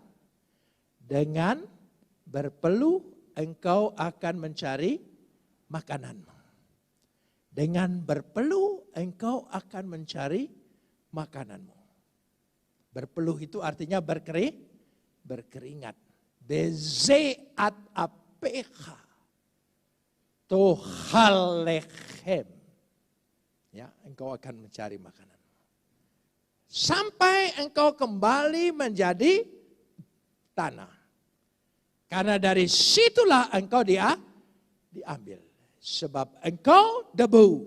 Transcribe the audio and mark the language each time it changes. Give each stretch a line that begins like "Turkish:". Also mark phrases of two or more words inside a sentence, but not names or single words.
Indonesian: Dengan berpeluh engkau akan mencari makananmu. Dengan berpeluh engkau akan mencari makananmu. Berpeluh itu artinya berkeringat.
Hebrew: בזעת אפיך תאכל לחם.
Indonesian: Ya, engkau akan mencari makanan. Sampai engkau kembali menjadi tanah. Karena dari situlah engkau diambil. Sebab engkau debu.